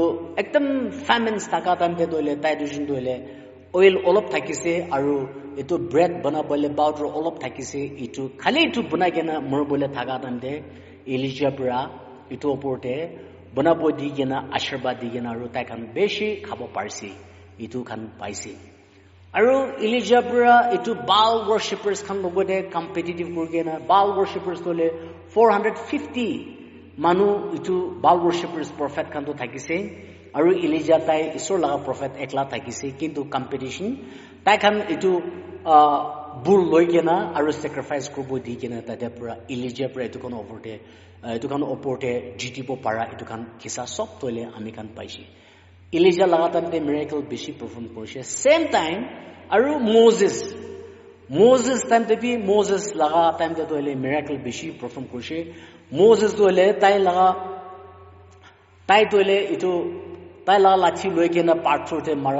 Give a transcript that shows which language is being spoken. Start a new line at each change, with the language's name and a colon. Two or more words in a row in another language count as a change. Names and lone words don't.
Naga Pidgin: ekdam famine taka time te dole tai dujun dole oil olop thakise aru etu bread banabole powder olop thakise itu khali itu bunagena morbole thaka time te Elijah pura itu oporte banabo digena ashirba digena aru tai khan beshi khabo parsi itu khan paisi aru Elijah pura itu
English: Baal worshippers
Naga Pidgin: khan logode competitive kurgena
English: Baal worshippers
Naga Pidgin: tole 450 manu itu
English: Baal worshippers prophet
Naga Pidgin: khan to thakise aru Elijah tai isor laga prophet ekla thakise kintu competition tai khan itu bull loigena aru sacrifice kurbo digena tate pura Elijah pura itu kan oporte jitipo para itu kan kisa sob tole ami kan paishi Elijah laga tante miracle bishi perform koise
English: same time
Naga Pidgin: aru Moses time te bi Moses laga time te tole miracle bishi perform koise Moses tole tai tole itu tai laga lathi loigena pathor te mara